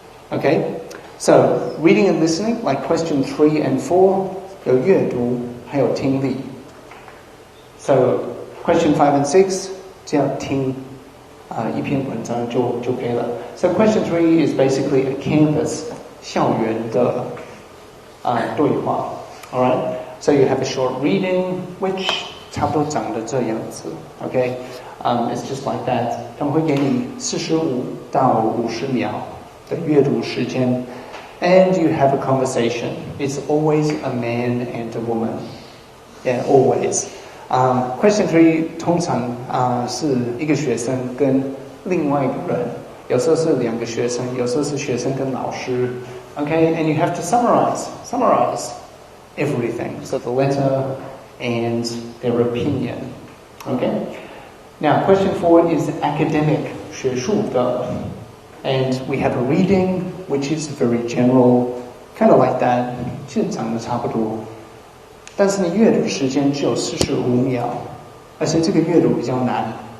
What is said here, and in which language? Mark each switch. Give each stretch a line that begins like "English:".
English: Okay, so reading and listening, like question 3 and 4,
Chinese: 有阅读还有听力.
English: So question 5 and 6,
Chinese: 只要听一篇文章就可以了.
English: So question 3 is basically a canvas
Chinese: 校园的对话.
English: All right, so you have a short reading, which
Chinese: 差不多长得这样子.
English: Okay, it's just like that.
Chinese: 他们会给你45到50秒的阅读时间.
English: And you have a conversation. It's always a man and a woman. Yeah, always.
Chinese: Question 3通常是一个学生跟另外一个人，有时候是2个学生，有时候是学生跟老师。
English: Okay, and you have to summarize everything. So the letter and their opinion. Okay. Now, question 4 is academic, 学术的. And we have a reading, which is very general, kind of like that.
Chinese: 其实长得差不多。但是你阅读时间只有45秒，而且这个阅读比较难。